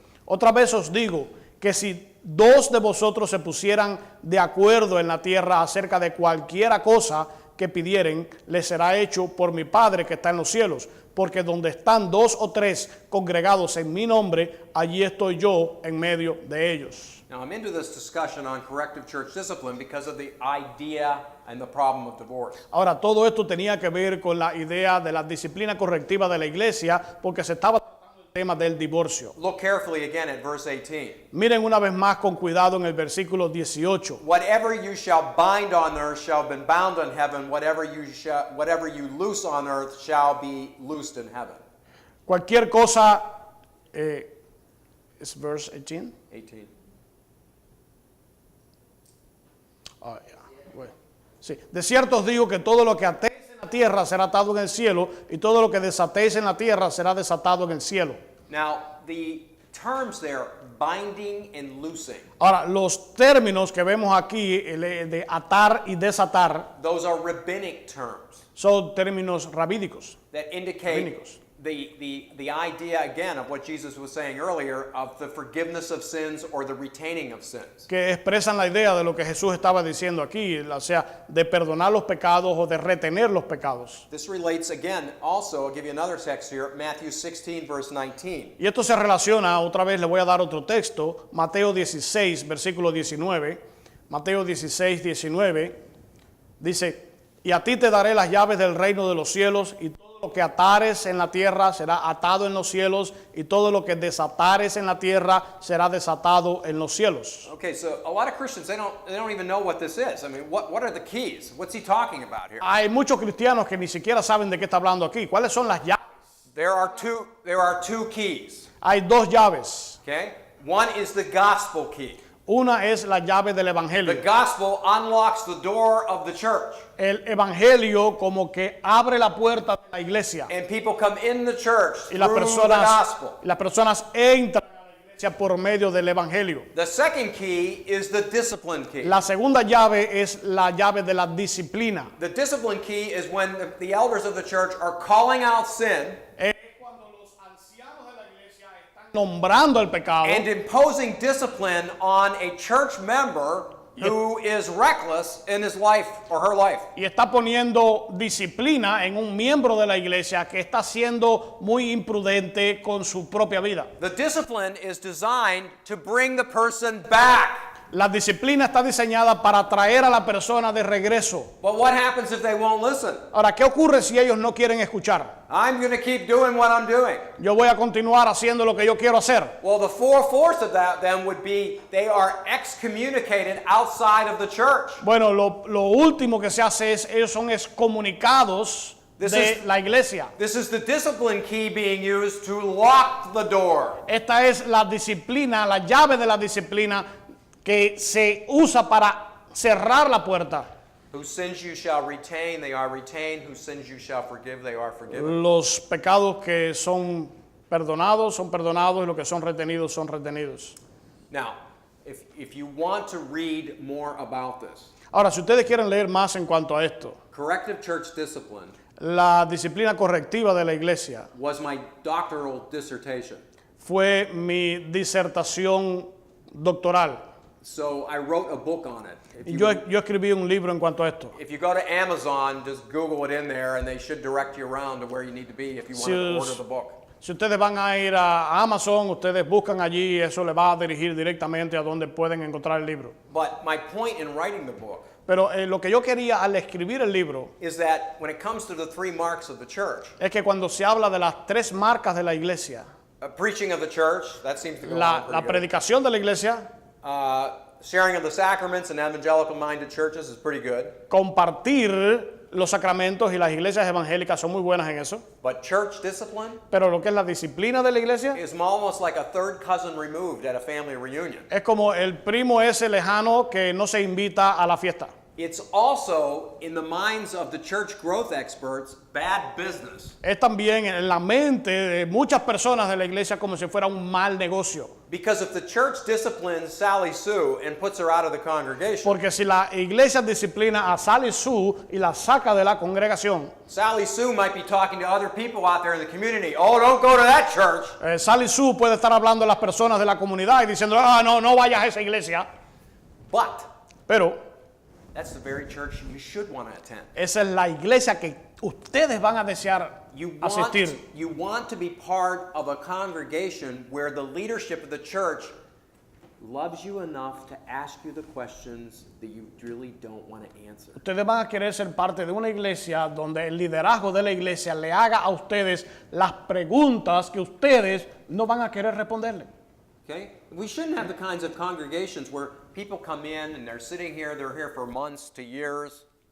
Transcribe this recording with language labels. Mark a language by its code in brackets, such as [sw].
[es] Otra vez os digo que si 2 de vosotros se pusieran de acuerdo en la tierra acerca de cualquiera cosa que pidieren, les será hecho por mi Padre que está en los cielos. Porque donde están 2 o 3 congregados en mi nombre, allí estoy yo en medio de ellos. [en] Now, I'm into this discussion on corrective church discipline because of the idea and the problem of divorce. [es] Ahora, todo esto tenía que ver con la idea de la disciplina correctiva de la iglesia, porque se estaba tratando el tema del divorcio. [en] Look carefully again at verse 18. [es] Miren una vez más con cuidado en el versículo 18. [en] Whatever you shall bind on earth shall be bound in heaven. Whatever you loose on earth shall be loosed in heaven. [es] Cualquier cosa, ¿es verse 18? 18. Ah, ya, bueno. Sí. De cierto os digo que todo lo que atéis en la tierra será atado en el cielo, y todo lo que desatéis en la tierra será desatado en el cielo. [en] Now, the terms there, binding and loosing, [es] Ahora, los términos que vemos aquí, de atar y desatar, [en] those are rabbinic terms [es] son términos rabínicos. [en] that indicate the idea, again, of what Jesus was saying earlier, of the forgiveness of sins or the retaining of sins. [es] Que expresan la idea de lo que Jesús estaba diciendo aquí, o sea, de perdonar los pecados o de retener los pecados. [en] This relates, again, also, I'll give you another text here, Matthew 16, verse 19. [es] Y esto se relaciona, otra vez le voy a dar otro texto, Mateo 16, versículo 19. Mateo 16, 19, dice, y a ti te daré las llaves del reino de los cielos, y todo lo que atares en la tierra será atado en los cielos, y todo lo que desatares en la tierra será desatado en los cielos. [en] Okay, so a lot of Christians, they don't even know what this is. I mean, what are the keys? What's he talking about here? [es] Hay muchos cristianos que ni siquiera saben de qué está hablando aquí. ¿Cuáles son las llaves? [en] There are two keys, [es] Hay dos llaves. [en] okay? One is the gospel key. [es] Una es la llave del [en] The [es] evangelio. [en] gospel unlocks the door of the church. [es] El evangelio como que abre la puerta de la iglesia. [en] And people come in the church [es] Y las [en] through the gospel. [es] personas entran a la iglesia por medio del evangelio. [en] The second key is the discipline key. [es] La segunda llave es la llave de la disciplina. [en] The discipline key is when the elders of the church are calling out sin [es] Es cuando los ancianos de la iglesia están nombrando el pecado [en] and imposing discipline on a church member who is reckless in his life or her life. [es] y está poniendo disciplina en un miembro de la iglesia que está siendo muy imprudente con su propia vida. [en] The discipline is designed to bring the person back. [es] La disciplina está diseñada para traer a la persona de regreso. [en] But what happens if they won't listen? [es] Ahora, ¿qué ocurre si ellos no quieren escuchar? [en] I'm going to keep doing what I'm doing. [es] Yo voy a continuar haciendo lo que yo quiero hacer. [en] Well, the fourth of that then would be they are excommunicated outside of the church. [es] Bueno, lo último que se hace es, ellos son excomunicados de la iglesia. [en] This is the discipline key being used to lock the door. [es] Esta es la disciplina, la llave de la disciplina que se usa para cerrar la puerta. [en] Whose sins you shall retain, they are retained. Whose sins you shall forgive, they are forgiven. [es] Los pecados que son perdonados, y los que son retenidos, son retenidos. [en] Now, if you want to read more about this, [es] Ahora, si ustedes quieren leer más en cuanto a esto, [en] corrective church discipline [es] la disciplina correctiva de la iglesia [en] was my doctoral dissertation. [es] fue mi disertación doctoral. [en] So I wrote a book on it. [es] Y yo escribí un libro en cuanto a esto. [en] If you go to Amazon, just Google it in there, and they should direct you around to where you need to be if you want to order the book. [es] Si ustedes van a ir a Amazon, ustedes buscan allí, eso les va a dirigir directamente a donde pueden encontrar el libro. [en] But my point in writing the book [es] Pero lo que yo quería al escribir el libro [en] is that when it comes to the three marks of the church, [es] es que cuando se habla de las tres marcas de la iglesia, [en] preaching of the church, that seems to go [es] la [en] on pretty good. [es] predicación de la iglesia, [en] Sharing of the sacraments in evangelical-minded churches is pretty good. [es] compartir los sacramentos y las iglesias evangélicas son muy buenas en eso. [en] But church discipline [es] Pero lo que es la disciplina de la iglesia [en] is almost like a third cousin removed at a family reunion. [es] es como el primo ese lejano que no se invita a la fiesta. [en] It's also, in the minds of the church growth experts, bad business. [es] Es también en la mente de muchas personas de la iglesia como si fuera un mal negocio. [en] Because if the church disciplines Sally Sue and puts her out of the congregation, [es] Porque si la iglesia disciplina a Sally Sue y la saca de la congregación, [en] Sally Sue might be talking to other people out there in the community. Oh, don't go to that church. [es] Sally Sue puede estar hablando a las personas de la comunidad y diciendo, no vayas a esa iglesia. [en] But [es] Pero [en] that's the very church you should want to attend. [es] esa es la iglesia que ustedes van a desear asistir. [en] You want to be part of a congregation where the leadership of the church loves you enough to ask you the questions that you really don't want to answer. [es] Ustedes van a querer ser parte de una iglesia donde el liderazgo de la iglesia le haga a ustedes las preguntas que ustedes no van a querer responderle. [en] Okay? We shouldn't have the kinds of congregations where people come in and they're sitting here, they're here for months to years.